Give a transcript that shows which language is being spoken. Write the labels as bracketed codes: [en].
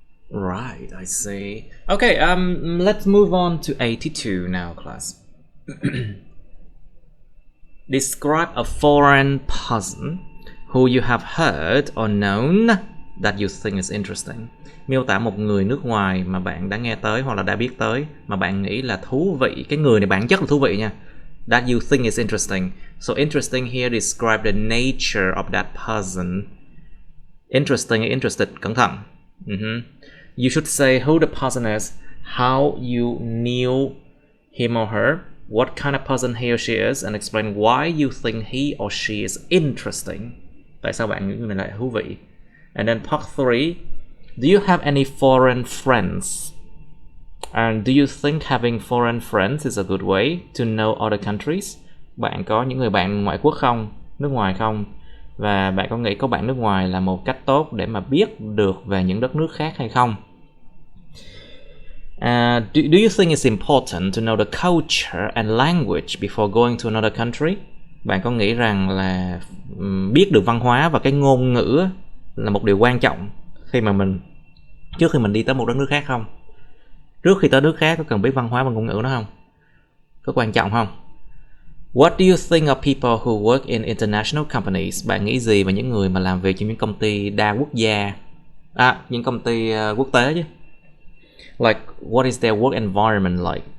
[en] Right, I see. Okay, let's move on to 82 now, class. Describe a foreign person who you have heard or known that you think is interesting. [vi] Miêu tả một người nước ngoài mà bạn đã nghe tới hoặc là đã biết tới mà bạn nghĩ là thú vị. Cái người này bản chất là thú vị nha. [en] That you think is interesting. So interesting here describe the nature of that person. Interesting, interested, [vi] cẩn thận. [en] You should say who the person is, how you knew him or her, what kind of person he or she is, and explain why you think he or she is interesting. [vi] Tại sao bạn nghĩ người này lại thú vị? [en] And then part 3, do you have any foreign friends? And do you think having foreign friends is a good way to know other countries? [vi] Bạn có những người bạn ngoại quốc không? Nước ngoài không? Và bạn có nghĩ có bạn nước ngoài là một cách tốt để mà biết được về những đất nước khác hay không? [en] Do you think it's important to know the culture and language before going to another country? [vi] Bạn có nghĩ rằng là biết được văn hóa và cái ngôn ngữ là một điều quan trọng trước khi mình đi tới một đất nước khác không? Trước khi tới nước khác có cần biết văn hóa và ngôn ngữ nó không? Có quan trọng không? [en] What do you think of people who work in international companies? [vi] Bạn nghĩ gì về những người mà làm việc trong những công ty đa quốc gia? Những công ty quốc tế chứ. [en] Like, what is their work environment like?